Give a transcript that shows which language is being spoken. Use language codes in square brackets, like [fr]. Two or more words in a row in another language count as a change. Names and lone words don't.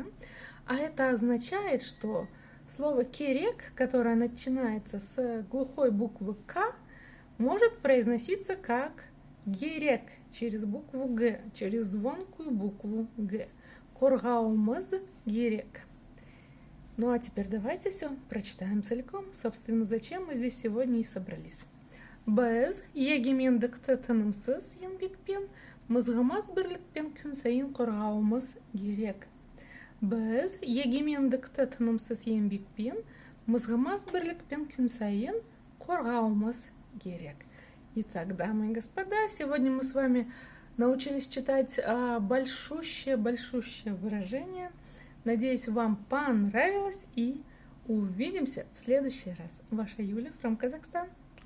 [ru] А это означает, что слово «керек», которое начинается с глухой буквы «К», может произноситься как «герек» через букву «Г», через звонкую букву «Г». [kk] Коргаумаз герек. [ru] Ну а теперь давайте все прочитаем целиком. Собственно, зачем мы здесь сегодня и собрались. [kk] Без егемендіктетінімсіз еңбекпен мызғымас бірлікпен күн сайын қорғауымыз керек. Біз егемендікті тынымсыз еңбекпен, мызғымас бірлікпен күн сайын қорғауымыз керек. [ru] Итак, дамы и господа, сегодня мы с вами научились читать большущее выражение. Надеюсь, вам понравилось, и увидимся в следующий раз. Ваша Юля from Казахстан.